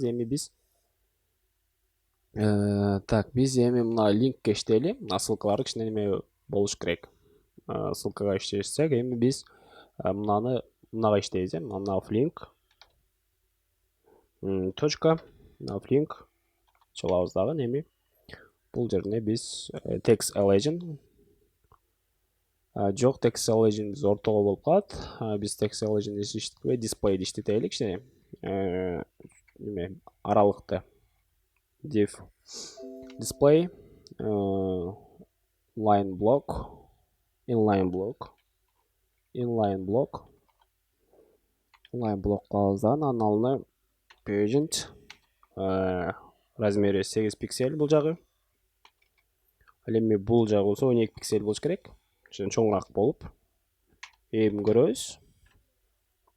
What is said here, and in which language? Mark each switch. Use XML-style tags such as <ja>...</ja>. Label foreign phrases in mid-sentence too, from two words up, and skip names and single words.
<ky>Эми биз биз эми мына линкке иштейли. Ссылкалары кичине неме болуш керек. Ссылкага иштесек, эми биз мынага иштейбиз,</ky> <en>nav link.</en> <ky>Точка</ky> <en>nav link</en> <ky>чалабыз дагы. Эми бул жерине биз</ky> <en>text legend</en> <ky>жок,</ky> <en>text legend</en> <ky>биз ортого болуп калат. Биз</ky> <en>text legend</en> <ky>иштетпей display иштетели кичине. Неме аралыкты</ky> <en>div display inline block</en> <ky>кылабыздан анын алдына pageant размери 8 пиксель бул жагы. Ал эми бул жагы болсо 12 пиксель болуш керек. Чоңураак болуп. Эми көрөбүз.</ky>